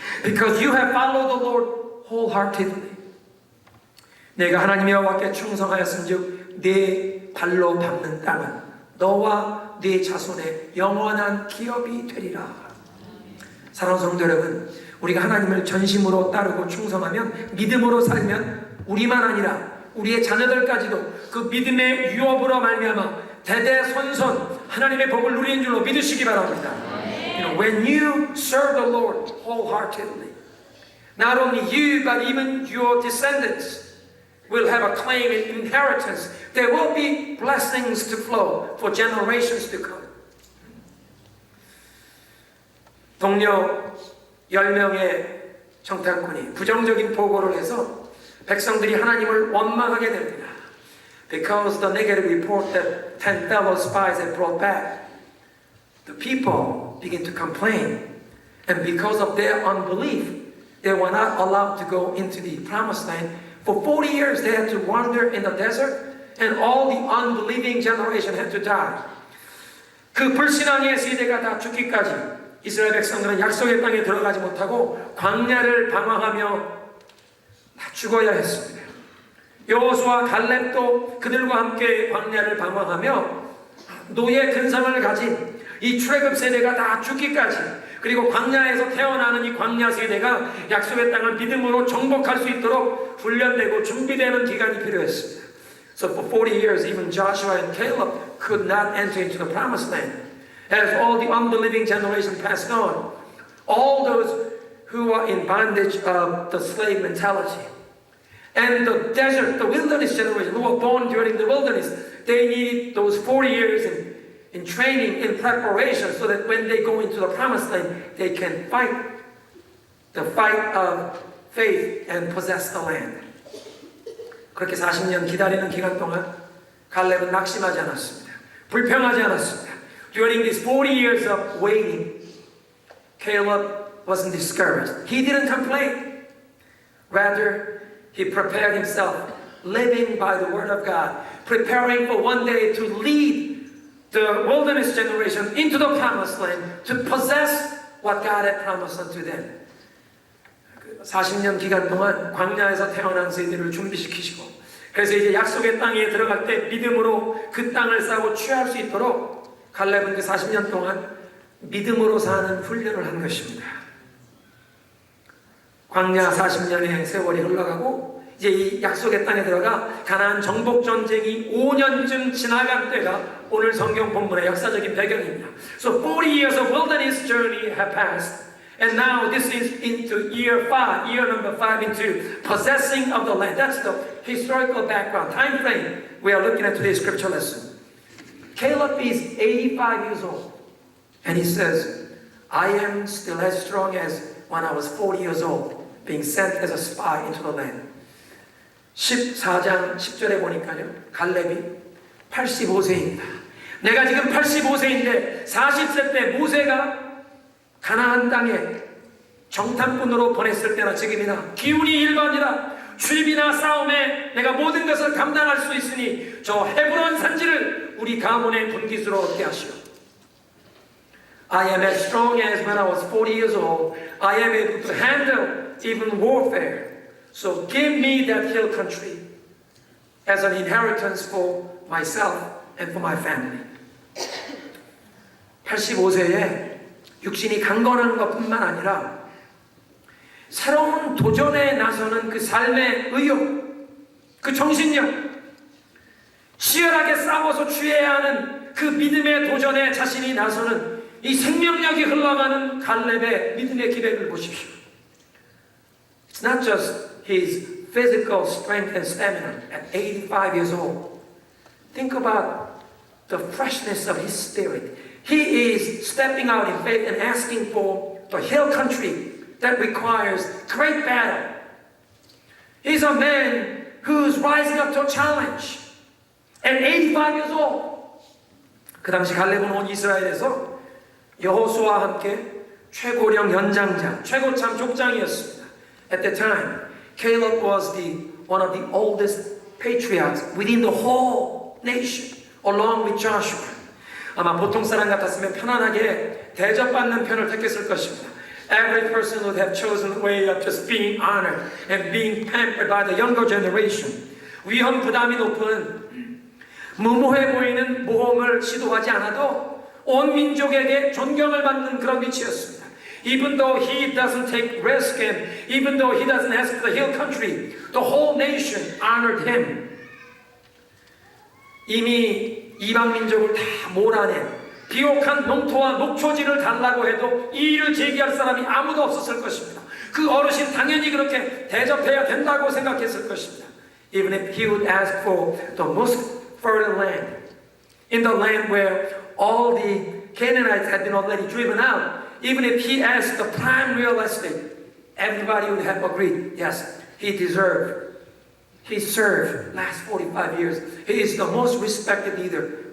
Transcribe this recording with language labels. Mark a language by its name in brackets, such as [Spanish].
[English] Because you have followed the Lord wholeheartedly. [Korean] 내가 하나님 여호와께 충성하였은즉 네 발로 밟는 땅은 너와 네 자손의 영원한 기업이 되리라. 사랑하는 성도 여러분, 우리가 하나님을 전심으로 따르고 충성하면, 믿음으로 살면 우리만 아니라 우리의 자녀들까지도 그 믿음의 유업으로 말미암아 대대손손 하나님의 복을 누리는 줄로 믿으시기 바랍니다. [English] You know, when you serve the Lord wholeheartedly, not only you but even your descendants will have a claim in inheritance. There will be blessings to flow for generations to come. [Korean] 동료 10명의 정탐꾼이 부정적인 보고를 해서 백성들이 하나님을 원망하게 됩니다. [English] Because the negative report that 10 fellow spies had brought back, the people begin to complain. And because of their unbelief, they were not allowed to go into the promised land. For 40 years they had to wander in the desert, and all the unbelieving generation had to die. [Korean] 그 불신앙의 세대가 다 죽기까지 이스라엘 백성들은 약속의 땅에 들어가지 못하고 광야를 방황하며 다 죽어야 했습니다. 여호수아 갈렙도 그들과 함께 광야를 방황하며 노예 근성을 가진 이 출애굽 세대가 다 죽기까지, 그리고 광야에서 태어나는 이 광야 세대가 약속의 땅을 믿음으로 정복할 수 있도록 훈련되고 준비되는 기간이 필요했습니다. [English] So for 40 years, even Joshua and Caleb could not enter into the promised land. As all the unbelieving generation passed on, all those who are in bondage of the slave mentality, and the desert, the wilderness generation who were born during the wilderness, they needed those 40 years in training, in preparation, so that when they go into the promised land, they can fight the fight of faith and possess the land. [Korean] 그렇게 40년 기다리는 기간 동안 갈렙은 낙심하지 않았습니다. 불평하지 않았습니다. [English] During these 40 years of waiting, Caleb wasn't discouraged. He didn't complain. Rather, he prepared himself, living by the word of God, preparing for one day to lead the wilderness generation into the promised land, to possess what God had promised unto them. [Korean] 40년 기간 동안 광야에서 태어난 세대를 준비시키시고, 그래서 이제 약속의 땅에 들어갈 때 믿음으로 그 땅을 싸고 취할 수 있도록 갈렙은 그 40년 동안 믿음으로 사는 훈련을 한 것입니다. 광야 40년의 세월이 흘러가고 이제 이 약속의 땅에 들어가 가나안 정복 전쟁이 5년쯤 지나간 때가 오늘 성경 본문의 역사적인 배경입니다. [English] So 40 years of wilderness journey have passed, and now this is into year number 5 into possessing of the land. That's the historical background, time frame we are looking at today's scripture lesson. Caleb is 85 years old, and he says, I am still as strong as when I was 40 years old, being sent as a spy into the land. [Korean] 14장 10절에 보니까요, 갈렙이 85세입니다. 내가 지금 85세인데 40세 때 모세가 가나안 땅에 정탐꾼으로 보냈을 때나 지금이나 기운이 일반이라 출입이나 싸움에 내가 모든 것을 감당할 수 있으니 저 헤브론 산지를 우리 가문의 분깃으로 얻게 하시오. [English] I am as strong as when I was 40 years old. I am able to handle even warfare. So give me that hill country as an inheritance for myself and for my family. [Korean] 85세에 육신이 강건한 것뿐만 아니라 새로운 도전에 나서는 그 삶의 의욕, 그 정신력, 치열하게 싸워서 취해야 하는 그 믿음의 도전에 자신이 나서는 이 생명력이 흘러가는 갈렙의 믿음의 기백을 보십시오. [English] It's not just his physical strength and stamina at 85 years old. Think about the freshness of his spirit. He is stepping out in faith and asking for the hill country that requires great battle. He's a man who's rising up to a challenge at 85 years old. [Korean] 그 당시 갈렙은 온 이스라엘에서 여호수아와 함께 최고령 연장자, 최고참 족장이었습니다. [English] At the time, Caleb was one of the oldest patriarchs within the whole nation, along with Joshua. [Korean] 아마 보통 사람 같았으면 편안하게 대접받는 편을 택했을 것입니다. [English] Every person would have chosen the way of just being honored and being pampered by the younger generation. [Korean] 위험 부담이 높은 무모해 보이는 모험을 시도하지 않아도 온 민족에게 존경을 받는 그런 위치였습니다. [English] Even though he doesn't take risk and even though he doesn't ask for the hill country, the whole nation honored him. [Korean] 이미 이방 민족을 다 몰아낸 비옥한 농토와 녹초지를 달라고 해도 이 일을 제기할 사람이 아무도 없었을 것입니다. 그 어르신 당연히 그렇게 대접해야 된다고 생각했을 것입니다. [English] Even if he would ask for the most fertile land, in the land where all the Canaanites had been already driven out, even if he asked the prime real estate, everybody would have agreed, yes, he deserved. He served last 45 years. He is the most respected leader.